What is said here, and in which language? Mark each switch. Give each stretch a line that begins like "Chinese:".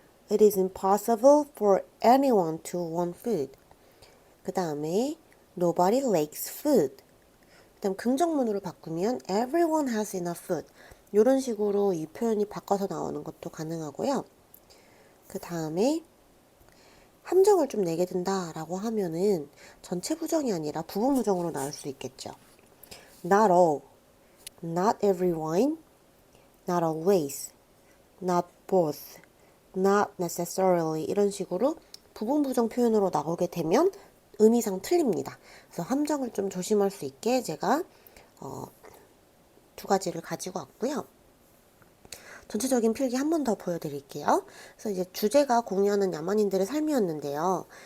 English: It is impossible for anyone to want food.
Korean: 그 다음에
English: Nobody likes food.
Korean: 그 다음 긍정문으로 바꾸면
English: Everyone has enough food.
Korean: 이런 식으로 이 표현이 바꿔서 나오는 것도 가능하고요. 그 다음에 함정을 좀 내게 된다라고 하면은 전체 부정이 아니라 부분 부정으로 나올 수 있겠죠.
English: Not all, not everyone, not always, not both, not necessarily
Korean: 이런 식으로 부분 부정 표현으로 나오게 되면 의미상 틀립니다. 그래서 함정을 좀 조심할 수 있게 제가 두 가지를 가지고 왔고요. 전체적인 필기 한 번 더 보여드릴게요. 그래서 이제 주제가 공유하는 야만인들의 삶이었는데요.